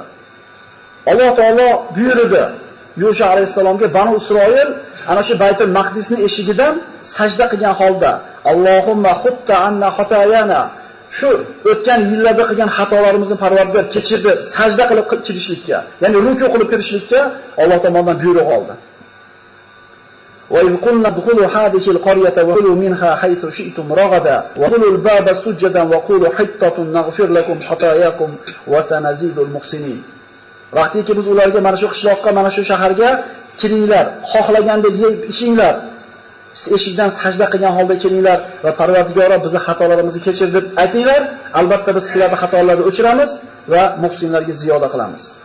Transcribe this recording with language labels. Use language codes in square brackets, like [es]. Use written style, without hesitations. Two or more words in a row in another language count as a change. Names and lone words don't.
[uz] Alloh taolo buyurdi Yusuf alayhisalomga Banu Isroil ana shu Baytul Maqdisning eshigidan sajda qilgan holda [ar] اللهم حط عنا خطايانا, [uz] shu o'tgan yillarda qilgan xatolarimizni Parvardigor kechirdi, sajda qilib kirishlikka, ya'ni ruku qilib kirishlikka Alloh tomonidan buyruq oldi. [ar] وإن قلنا دخلوا هذه القرية وكلوا منها حيث شئتم رغدا وقولوا الباب سجدا وقولوا حطة نغفر لكم خطاياكم وسنزيد المحسنين. [uz] Vaqtiki biz ularga mana shu qishloqqa, mana shu shaharga kiringlar, xohlagandek yeb ichinglar, eshikdan sajda qilgan holda kiringlar va Parvardigor bizni xatolarimizni kechir deb aytinglar. Albatta biz sizlarning xatolarni o'chiramiz va muhsinlarga ziyoda qilamiz.